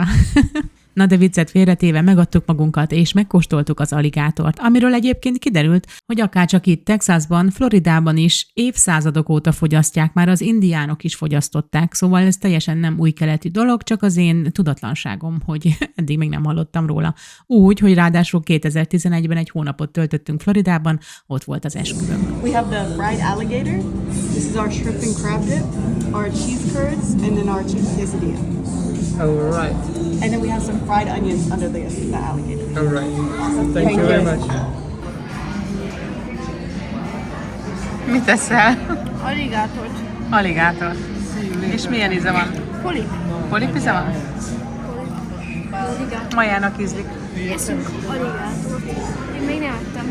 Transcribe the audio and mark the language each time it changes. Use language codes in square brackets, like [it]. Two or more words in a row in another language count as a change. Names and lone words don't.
[hu] Na de viccet félretéve megadtuk magunkat, és megkóstoltuk az aligátort, amiről egyébként kiderült, hogy akárcsak itt Texasban, Floridában is évszázadok óta fogyasztják, már az indiánok is fogyasztották, szóval ez teljesen nem új keletű dolog, csak az én tudatlanságom, hogy eddig még nem hallottam róla. Úgy, hogy ráadásul 2011-ben egy hónapot töltöttünk Floridában, ott volt az esküvőnk. [en] We have the fried alligator. This is our shrimp and crab dip, our cheese curds, and then our chicken quesadilla. All right. And then we have some fried onions under the alligator. All right. Awesome. Thank you very much. [hu] Mit teszel? Alligátort. Aligátor. És milyen íze van? Polip. Polip íze van? Majának ízlik. Eszünk aligátort. Én még nem ettem.